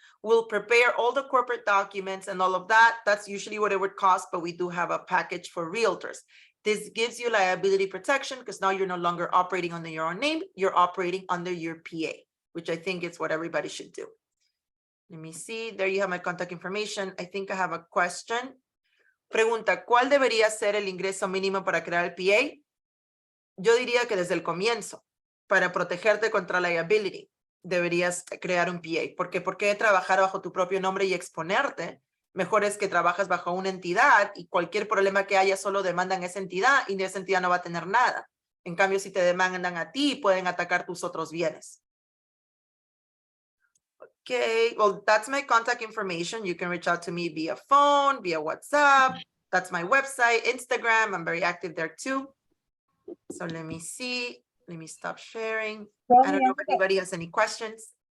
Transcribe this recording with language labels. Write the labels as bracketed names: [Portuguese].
[English] We'll prepare all the corporate documents and all of that. That's usually what it would cost, but we do have a package for realtors. This gives you liability protection because now you're no longer operating under your own name, you're operating under your PA, which I think is what everybody should do. Let me see, there you have my contact information. I think I have a question. [Spanish] Pregunta, ¿cuál debería ser el ingreso mínimo para crear el PA? Yo diría que desde el comienzo, para protegerte contra liability, deberías crear un PA. Porque ¿por qué trabajar bajo tu propio nombre y exponerte? Mejor es que trabajas bajo una entidad y cualquier problema que haya solo demandan esa entidad y esa entidad no va a tener nada. En cambio, si te demandan a ti, pueden atacar tus otros bienes. [English] Okay, well, that's my contact information. You can reach out to me via phone, via WhatsApp. That's my website, Instagram. I'm very active there too. So let me see. Let me stop sharing. I don't know if anybody has any questions.